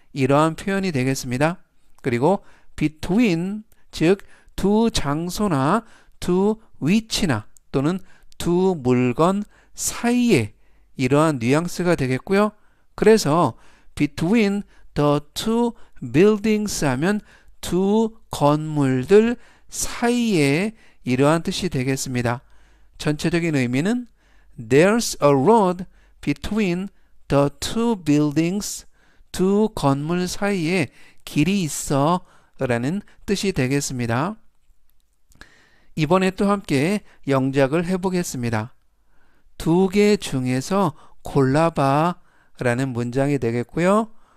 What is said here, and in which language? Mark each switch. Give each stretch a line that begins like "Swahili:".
Korean: 이러한 표현이 되겠습니다. 그리고 between 즉 두 장소나 두 위치나 또는 두 물건 사이에 이러한 뉘앙스가 되겠고요. 그래서
English: between the two buildings
Korean: 하면 두 건물들 사이에 이러한 뜻이 되겠습니다. 전체적인 의미는
English: There's a road between the two buildings.
Korean: 두 건물 사이에 길이 있어 라는 뜻이 되겠습니다. 이번에 또 함께 영작을 해보겠습니다. 두 개 중에서 골라봐 라는 문장이 되겠고요.